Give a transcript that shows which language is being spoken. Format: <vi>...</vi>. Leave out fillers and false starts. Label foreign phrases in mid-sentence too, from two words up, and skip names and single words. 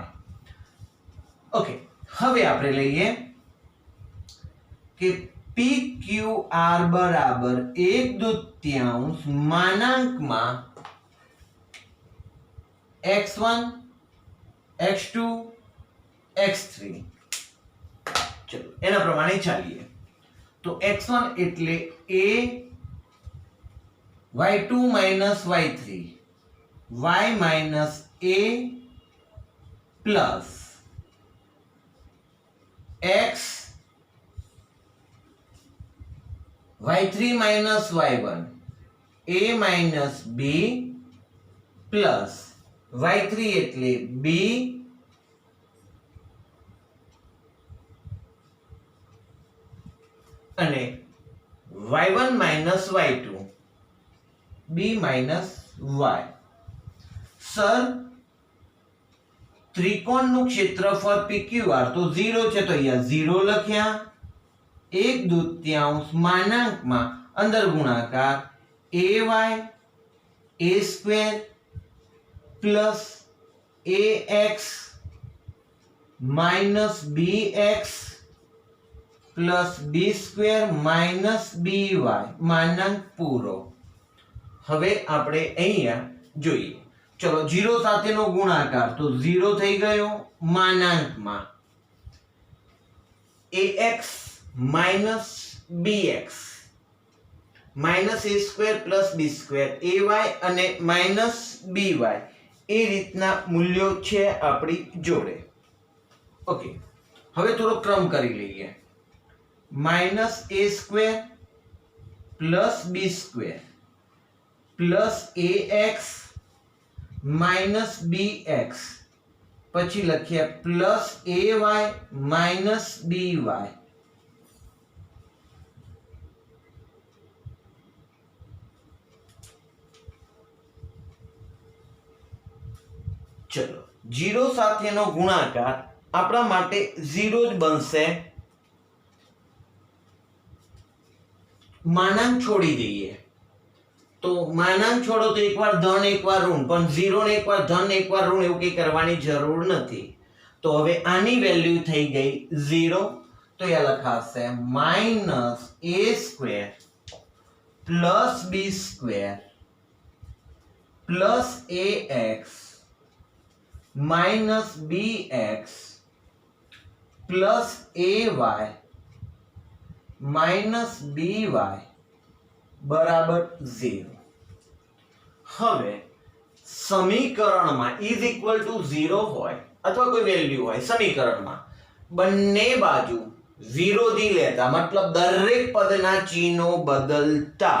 <gu>ઓકે, હવે આપણે લઈએ કે PQR = 1/2 x1 x2 x3. ચલો એના પ્રમાણે ચાલીએ. તો x1 એટલે a y2 - y3 y - a</gu> <en>plus x y3 - y1 a - b plus y3</en> <gu>એટલે b અને y1 - y2 b - y. સર ત્રિકોણનું ક્ષેત્રફળ PQR તો 0 છે, તો અહીંયા 0 લખ્યા. 1/2 અંદર ગુણાકાર</gu> <en>ay a² plus ax minus bx plus b² minus by</en> <gu>માનાંક પૂરો. હવે આપણે અહીંયા જોઈએ, ચલો 0 સાથેનો ગુણાકાર તો 0 થઈ ગયો, માનાંકમાં</gu> <en>ax minus bx minus a² plus b² ay</en> <gu>અને</gu> <en>minus by</en> <gu>એ રીતના મૂલ્યો છે આપણી જોડે. ઓકે, હવે થોડો ક્રમ કરી લઈએ.</gu> <en>minus a² plus b² plus ax minus bx</en> <gu>પછી લખીએ</gu> <en>plus ay minus by.</en> <gu>ચલો 0 સાથેનો ગુણાકાર આપણા માટે 0 જ બનશે. માનાંક છોડી દઈએ તો માનાંક છોડો તો એકવાર ધન એકવાર ઋણ, પણ 0 ને એકવાર ધન એકવાર ઋણ એવું કંઈ કરવાની જરૂર નથી. તો હવે આની વેલ્યુ થઈ ગઈ 0, તો એ લખાશે</gu> <en>-a² plus b² plus ax minus bx plus ay minus by</en> <gu>બરાબર 0. હવે સમીકરણમાં</gu> <en>is equal to 0</en> <gu>હોય અથવા કોઈ વેલ્યુ હોય સમીકરણમાં, બંને બાજુ વિરોધી લેતા, મતલબ દરેક પદના ચિહ્નો બદલતા.</gu>